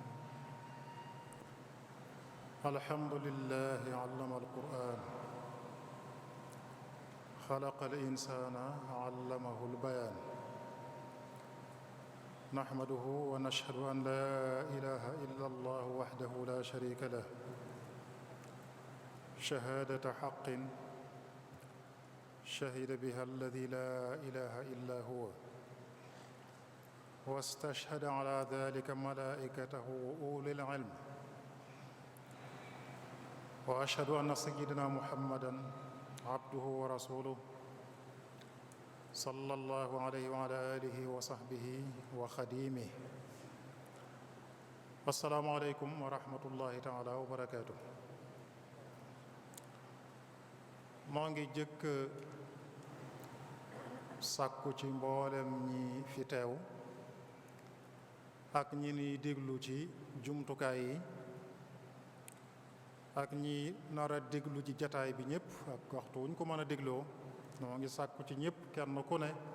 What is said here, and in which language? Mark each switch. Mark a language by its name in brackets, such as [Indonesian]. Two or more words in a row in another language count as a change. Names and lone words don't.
[Arabic] الحمد لله علم القرآن خلق الإنسان علمه البيان نحمده ونشهد أن لا إله إلا الله وحده لا شريك له شهادة حق شهد بها الذي لا إله إلا هو واستشهد على ذلك ملائكته وأولي العلم وأشهد أن سيدنا محمدا عبده ورسوله صلى الله عليه وعلى آله وصحبه وخديمه. السلام عليكم ورحمة الله تعالى وبركاته. [Wolof] maa ngi jëkk sàkku ci mboolem ñi fi teew ak ñi ni déglu ci jumtukaay yi ak ñi nar a déglu ci jataay bi ñëpp ak waxtu wuñ ko mën a dégloo, noo ngi sàkku ci ñëpp kenn ku ne